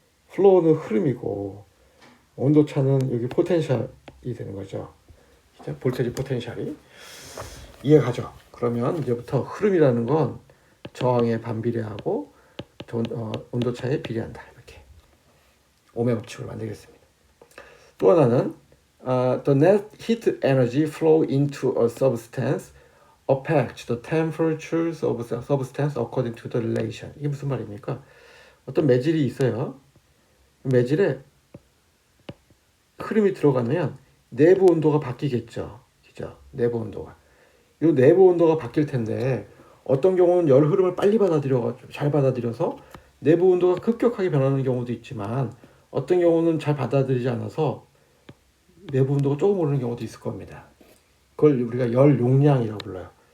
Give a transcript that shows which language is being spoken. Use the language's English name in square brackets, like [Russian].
[Korean] 플로우는 흐름이고 온도차는 여기 포텐셜이 되는 거죠. 볼테지 포텐셜이 이해가죠? 그러면 이제부터 흐름이라는 건 저항에 반비례하고 온도차에 비례한다. 이렇게 옴의 법칙을 만들겠습니다. 또 하나는 [English] the net heat energy flow into a substance affects the temperatures of the substance according to the relation. [Korean] 이게 무슨 말입니까? 어떤 매질이 있어요. 매질에 흐름이 들어가면 내부 온도가 바뀌겠죠. 그죠? 내부 온도가. 이 내부 온도가 바뀔 텐데 어떤 경우는 열 흐름을 빨리 잘 받아들여서 내부 온도가 급격하게 변하는 경우도 있지만 어떤 경우는 잘 받아들이지 않아서 내부 온도가 조금 오르는 경우도 있을 겁니다. 그걸 우리가 열 용량이라고 불러요.